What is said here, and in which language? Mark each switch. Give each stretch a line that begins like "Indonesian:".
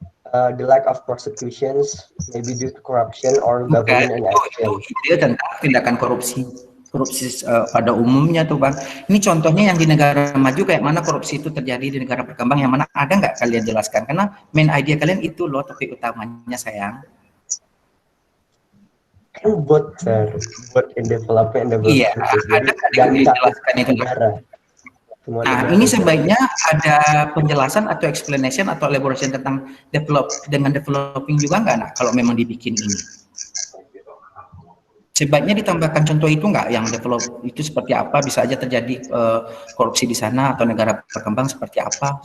English: The lack of prosecutions maybe due to corruption or government inaction.
Indonesian: Itu tentang tindakan korupsi pada umumnya tuh, Bang. Ini contohnya yang di negara maju kayak mana korupsi itu terjadi di negara berkembang, yang mana ada nggak kalian jelaskan? Karena main idea kalian itu loh topik utamanya, sayang.
English: Kan both, Sir, both in development and development.
Indonesian: Iya, ada yang dijelaskan itu. Nah, ini sebaiknya ada penjelasan atau explanation atau elaboration tentang developing juga nggak, Nak, kalau memang dibikin ini? Sebaiknya ditambahkan contoh itu nggak, yang develop itu seperti apa, bisa aja terjadi korupsi di sana atau negara berkembang seperti apa.